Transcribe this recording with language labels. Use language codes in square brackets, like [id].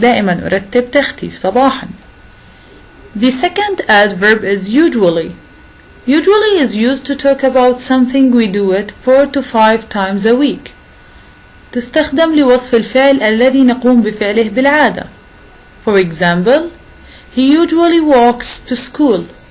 [ar] دائما أرتب تختي صباحا. [en] The second adverb is usually. Usually is used to talk about something we do it 4 to 5 times a week. [ar] تستخدم لوصف الفعل الذي نقوم بفعله بالعادة. [en] For example, he usually walks to school.